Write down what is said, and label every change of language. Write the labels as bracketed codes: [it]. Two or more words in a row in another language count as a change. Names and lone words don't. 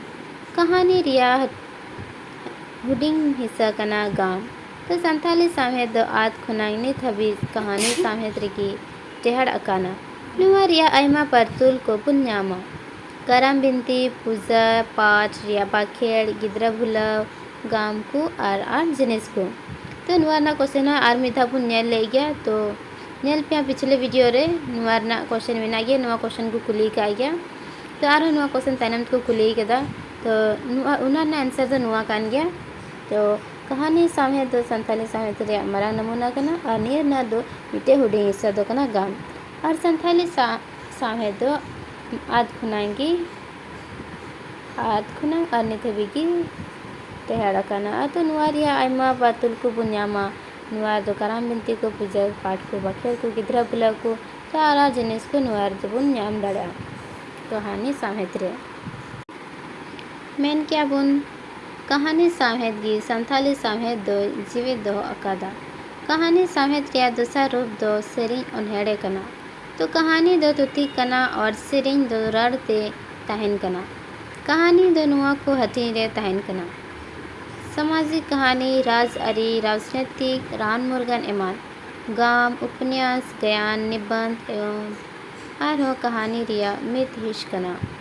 [sat] कहानी रिया हुडिंग हिस्सा कना गाम। तो संथाली साहेद दो आद खुनांग नित हबीज कहानी साहेद रेगी टेहड़ अकाना। नुआ रिया आयमा परतुल को पुन्यामा करम बिनती, पूजा पाठ, रिया बाखेड़, गिद्रा भुलाव, गाम को आर जिनिस को। तो नुआ ना क्वेश्चन आर मिधा पुन नेल ले गया। तो नेल पे पिछले वीडियो रे नुआ ना क्वेश्चन मेना गया। नुआ क्वेश्चन को कुली का गया। तो आर नुआ क्वेश्चन तायनम को कुली कदा। तो नुआ उना ना आंसर दो नुआ कान गया। तो कहानी साहेद दो संथाली साहेद रे मारा नमूना कना। और नियर ना दो मिटे हुडी हिस्सा दो कना गाम। और संथाली साहेद दो आद खुनांगी और निथबिगी टेहड़ा कना। तो नुआरिया आयमा बातुल को बुन्यामा नुआर दो कराम बिनती को पूजा पाठ को बखेर को गिद्रा बुला को सारा जिनिस को नुआर दो बुन्याम दड़ा कहानी साहेद रे मेन क्या बुन कहानी साहेद गी संथाली साहेद दो जीवित दो अकादा। कहानी साहेद रिया दूसरा रूप दो सेरिंग उन्हेड़े कना। तो कहानी दो तुती कना और सेरिंग दो रड़ते तहन कना। कहानी दो नुआ को हथी रे तहन कना। सामाजिक कहानी, राजआरी, राजनीतिक, रान मुर्गन एमान, गाम, उपन्यास, गायन, निबंध एवं आरो कहानी रिया मित हिश कना।